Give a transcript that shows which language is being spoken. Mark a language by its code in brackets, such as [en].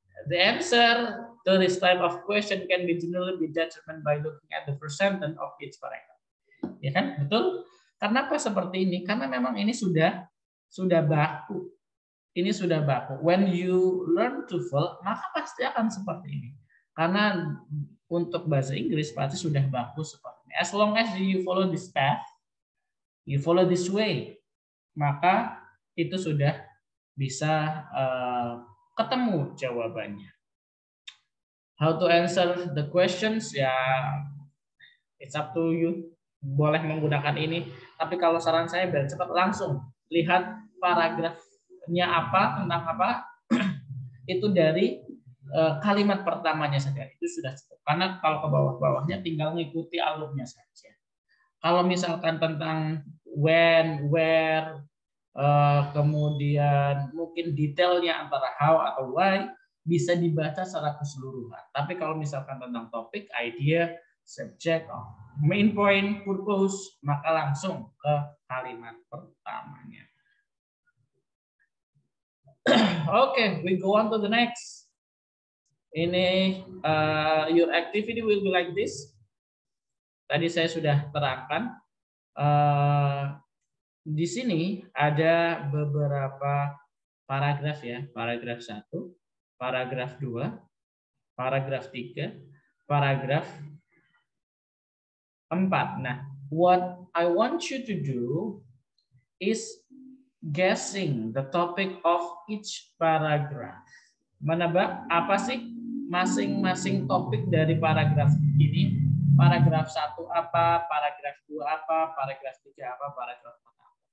[en] The answer to this type of question can be generally determined by looking at the first sentence of each paragraph. [id] Ya kan, betul? Kenapa seperti ini? Karena memang ini sudah baku. Ini sudah baku. [en] When you learn TOEFL, [id] maka pasti akan seperti ini. Karena untuk bahasa Inggris pasti sudah baku seperti ini. [en] As long as you follow this path, you follow this way, [id] maka itu sudah bisa ketemu jawabannya. [en] How to answer the questions, ya it's up to you. [id] Boleh menggunakan ini. Tapi kalau saran saya biar cepat, langsung lihat paragrafnya apa, tentang apa, itu dari kalimat pertamanya saja. Itu sudah cukup. Karena kalau ke bawah-bawahnya tinggal mengikuti alurnya saja. Kalau misalkan tentang when, where, kemudian mungkin detailnya antara how atau why, bisa dibaca secara keseluruhan. Tapi kalau misalkan tentang topik, idea, subject, main point, purpose, maka langsung ke kalimat pertamanya. [en] Okay, we go on to the next. Ini your activity will be like this. [id] Tadi saya sudah terangkan. Di sini ada beberapa paragraf ya, paragraf 1, paragraf 2, paragraf 3, paragraf 4. [en] Nah, what I want you to do is guessing the topic of each paragraph. [id] Menebak apa sih masing-masing topik dari paragraf ini? Paragraf 1 apa, paragraf 2 apa, paragraf 3 apa, paragraf 4 apa.